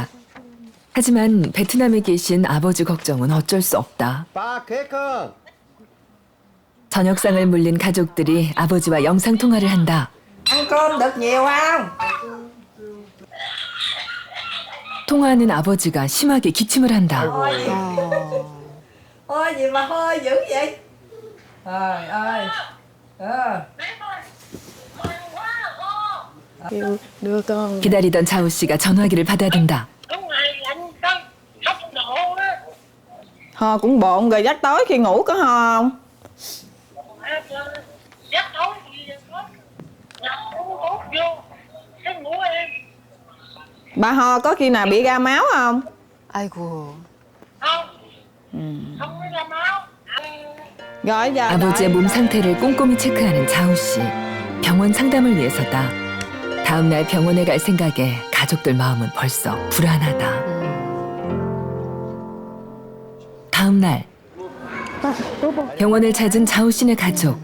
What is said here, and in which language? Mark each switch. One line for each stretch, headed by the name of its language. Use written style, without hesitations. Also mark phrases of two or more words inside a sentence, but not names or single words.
Korean: 하지만 베트남에 계신 아버지 걱정은 어쩔 수 없다. 저녁상을 물린 가족들이 아버지와 영상통화를 한다. 통화하는 아버지가 심하게 기침을 한다.
Vietnamese: Đưa con.
Korean: 기다리던 자우 씨가 전화기를 받아든다.
Vietnamese: Ho cũng bộn rồi, giấc tối khi ngủ có ho không? Bà ho có khi nào bị ra máu không?
Korean: 아이고.
Vietnamese: Rồi giờ
Korean: 아버지의 몸 상태를 꼼꼼히 체크하는 자우 씨. 병원 상담을 위해서다. 다음 날 병원에 갈 생각에 가족들 마음은 벌써 불안하다. 다음 날 병원을 찾은 자우 씨네 가족.